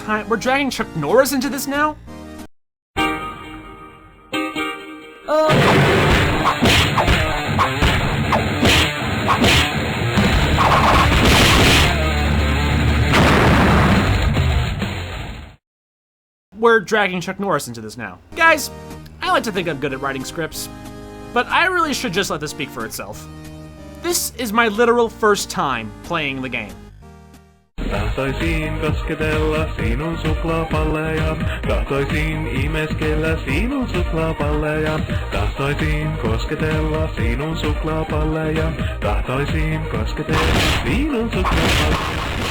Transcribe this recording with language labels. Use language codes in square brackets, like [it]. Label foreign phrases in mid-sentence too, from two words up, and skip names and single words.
[en] We're dragging Chuck Norris into this now? We're dragging Chuck Norris into this now. Guys, I like to think I'm good at writing scripts, but I really should just let this speak for itself. This is my literal first time playing the game. [fi] Tahtoisin kosketella sinun suklaapalleja. Tahtoisin imeskellä sinun suklaapalleja. Tahtoisin kosketella sinun suklaapalleja. Tahtoisin kosketella sinun suklaapalleja.